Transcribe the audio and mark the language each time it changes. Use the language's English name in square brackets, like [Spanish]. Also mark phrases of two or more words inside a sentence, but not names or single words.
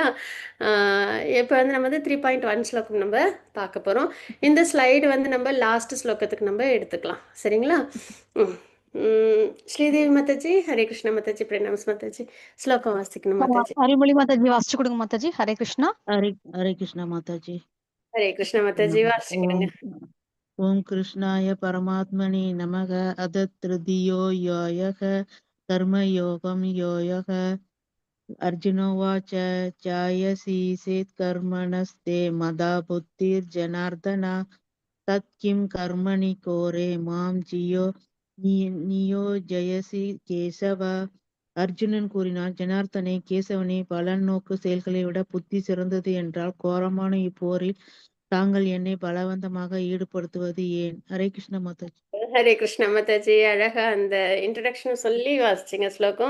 [Tamil] இப்போ வந்து நம்ம வந்து 3.1 ஸ்லோகம் நம்ம பார்க்க போகிறோம். இந்த ஸ்லைடு வந்து நம்ம லாஸ்ட் ஸ்லோகத்துக்கு நம்ம எடுத்துக்கலாம். சரிங்களா? ஸ்ரீதேவி மாதாஜி, ஹரே கிருஷ்ண மாதாஜி, பிரணாம்ஸ் மாதாஜி. ஸ்லோகம் வாசிக்கணும் மாதாஜி. அருள்மொழி மாதாஜி வாசிச்சு கொடுங்க மாதாஜி. ஹரே கிருஷ்ணா. [Hindi] हरे कृष्णा माता जी। [Tamil] ஹரே கிருஷ்ண மாதாஜி வாசிக்கணுங்க. [Sanskrit] ओम कृष्णाय परमात्मने नमः। अथ तृतीयो योऽयः कर्मयोगं योऽयः। अर्जुनोवाच चायसि चेत् कर्मणस्ते मदा बुद्धिर्जनार्दन तत् किं कर्मणि कोरे मां नियोजयसि केशव। [Tamil] அர்ஜுனன் கூறினான், ஜனார்த்தனே, கேசவனே, பலன் நோக்கு செயல்களை விட புத்தி சிறந்தது என்றால் கோரமான இப்போரில் தாங்கள் என்னை பலவந்தமாக ஈடுபடுத்துவது ஏன்? ஹரே கிருஷ்ண மாதாஜி. ஹரே கிருஷ்ண மாதாஜி, அழகா அந்த இன்ட்ரடக்ஷன் சொல்லி வாசிச்சிங்க ஸ்லோகம்.